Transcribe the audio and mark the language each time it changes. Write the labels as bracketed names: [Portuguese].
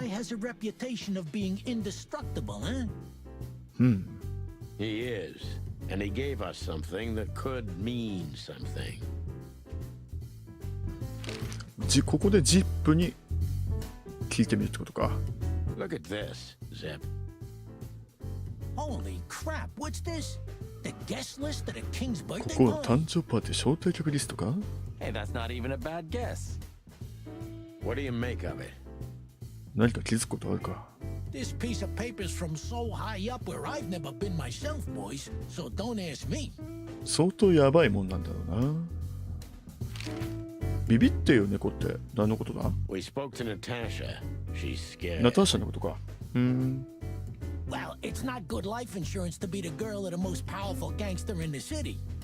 [English] guy has a reputation of being indestructible, huh? He is. And he gave us something that could mean something. [Japanese] ここでジップに聞いてみるってことか。 [English] Look at this, Zip. Holy crap, what's this? The guest list at a king's [Japanese] こ [English] birthday [Japanese] こは [English] party? [Japanese] 誕生パーティー招待客リストか。 [English] Hey, that's not even a bad guess. What do you make of it? [Japanese] 何か気づくことあるか。 [English] This piece of paper's from so high up where I've never been myself, boys, so don't ask me. 相当やばいもんなんだろうな。ビビってよ猫って何のことだ。 We spoke to Natasha. She's scared. [Japanese] ナターシャのことか。 [English] Well, it's not good life insurance to be the girl of the most powerful gangster in the city.